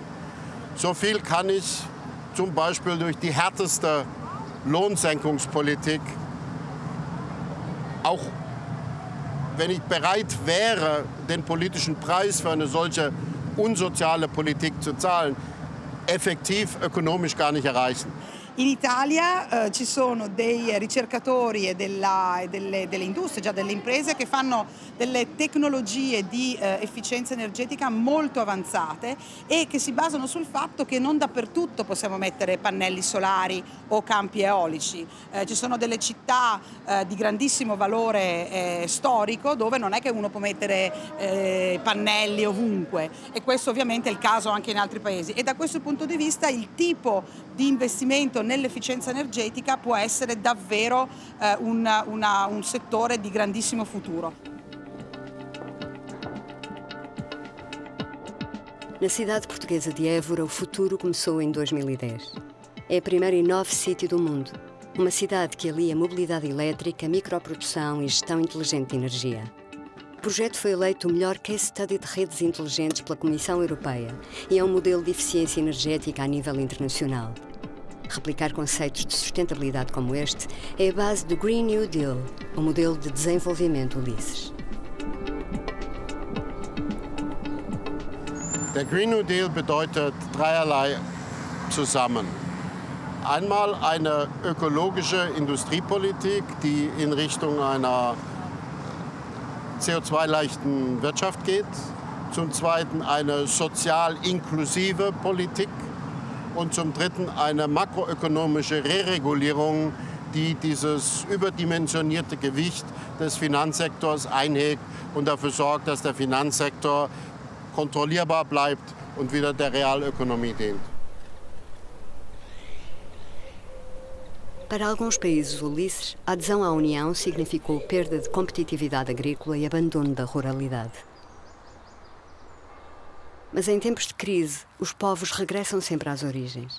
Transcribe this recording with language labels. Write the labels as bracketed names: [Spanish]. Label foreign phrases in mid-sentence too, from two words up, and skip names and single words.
[German] So viel kann ich zum Beispiel durch die härteste Lohnsenkungspolitik, auch wenn ich bereit wäre, den politischen Preis für eine solche unsoziale Politik zu zahlen, effektiv ökonomisch gar nicht erreichen. [Italian] In Italia ci sono dei ricercatori e delle industrie, già delle imprese, che fanno delle tecnologie di efficienza energetica molto avanzate e che si basano sul fatto che non dappertutto possiamo mettere pannelli solari o campi eolici. Ci sono delle città di grandissimo valore storico dove non è che uno può mettere pannelli ovunque, e questo ovviamente è il caso anche in altri paesi. E da questo punto di vista il tipo di investimento nell'efficienza energetica può essere davvero un settore di grandissimo futuro. [Portuguese] Na cidade portuguesa de Évora, o futuro começou em 2010. É a primeira e nova sítio do mundo. Uma cidade que alia mobilidade elétrica, microprodução e gestão inteligente de energia. O projeto foi eleito o melhor [English] case study [Portuguese] de redes inteligentes pela Comissão Europeia e é um modelo de eficiência energética a nível internacional. Replicar conceitos de sustentabilidade como este é a base do Green New Deal, o modelo de desenvolvimento Ulisses. [German] Der Green New Deal bedeutet dreierlei zusammen. Einmal eine ökologische Industriepolitik, die in Richtung einer CO2-leichten Wirtschaft geht. Zum Zweiten eine sozial inklusive Politik. Und zum Dritten eine makroökonomische Reregulierung, die dieses überdimensionierte Gewicht des Finanzsektors einhegt und dafür sorgt, dass der Finanzsektor kontrollierbar bleibt und wieder der Realökonomie dient. [Portuguese] Para alguns países Ulisses, a adesão à União significou perda de competitividade agrícola e abandono da ruralidade. Mas em tempos de crise, os povos regressam sempre às origens.